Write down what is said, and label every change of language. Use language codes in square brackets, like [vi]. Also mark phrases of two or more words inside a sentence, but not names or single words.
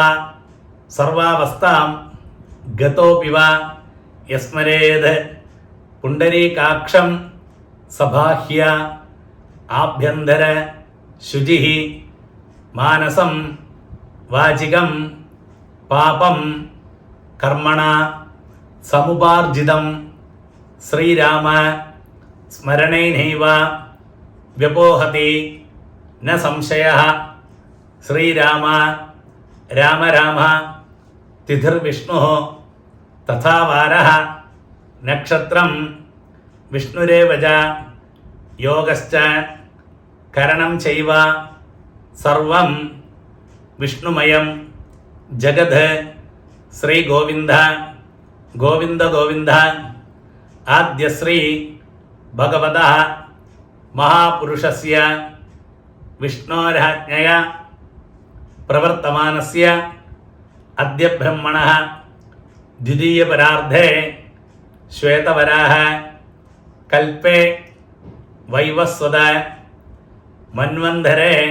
[sa] സർവാവസ്ഥാം ഗതോപി വാ യസ്മരേത് പുണ്ടരീകാക്ഷം സബാഹ്യ ആഭ്യന്തര ശുചിഃ മാനസം വാചികം പാപം കർമ്മണ സമുപാർജിതം ശ്രീരാമ സ്മരണേനൈവ വ്യപോഹതി ന സംശയഃ. ശ്രീരാമ രാമ രാമ തിഥിർവിഷ്ണു तथा वारः नक्षत्रं विष्णुरेव च योगश्च करणं चैव सर्वं विष्णुमयं जगद् श्रीगोविन्द गोविन्द गोविन्द आद्यश्री भगवतः महापुरुषस्य विष्णोराज्ञया प्रवर्तमानस्य अद्य ब्रह्मणः द्वितीयपरार्धे श्वेतवराह कल्पे वैवस्वत मन्वन्धरे